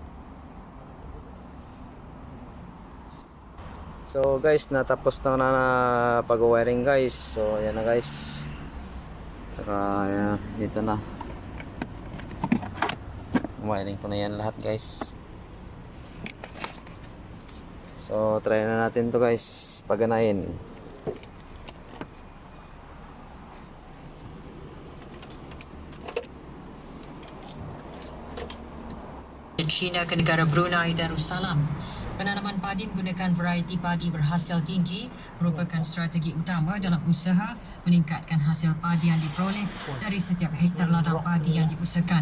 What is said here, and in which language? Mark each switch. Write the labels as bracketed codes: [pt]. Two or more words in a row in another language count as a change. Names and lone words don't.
[tl] So guys, natapos na pag-wiring guys. So ayan na guys. Saka dito na, wiring ko na yan lahat guys. So try na natin to guys, paganayin. [ms] China ke negara Brunei Darussalam. Penanaman padi menggunakan varieti padi berhasil tinggi merupakan strategi utama dalam usaha meningkatkan hasil padi yang diperoleh dari setiap hektar ladang padi yang diusahakan.